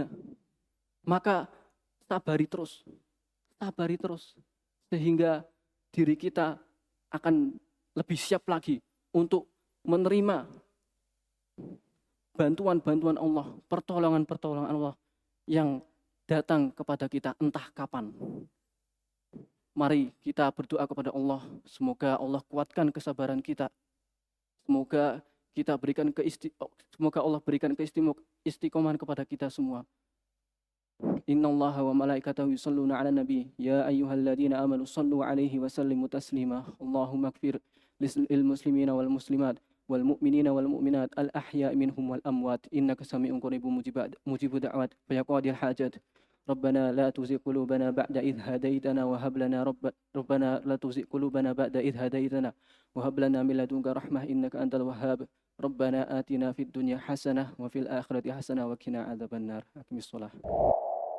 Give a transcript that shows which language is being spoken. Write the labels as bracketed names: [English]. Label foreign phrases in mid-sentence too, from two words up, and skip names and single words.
[Indonesian] Maka sabari terus sehingga diri kita akan lebih siap lagi untuk menerima bantuan-bantuan Allah, pertolongan-pertolongan Allah yang datang kepada kita entah kapan. Mari kita berdoa kepada Allah, semoga Allah kuatkan kesabaran kita. Semoga Allah berikan keistiqomahan kepada kita semua. [Arabic] إن الله وملائكته يصلون على النبي يا أيها الذين آمنوا صلوا عليه وسلموا تسليما. اللهم اغفر للمسلمين والمسلمات والمؤمنين والمؤمنات الأحياء منهم والأموات إنك سميع قريب مجيب الدعوات فيا قاضي الحاجات. ربنا لا تزغ قلوبنا بعد إذ هديتنا وهب لنا ربنا لا تزغ قلوبنا بعد إذ هديتنا وهب لنا من لدنك رحمة إنك أنت الوهاب. ربنا آتنا في الدنيا حسنة وفي الآخرة حسنة وقنا عذاب النار. Aqimissalah.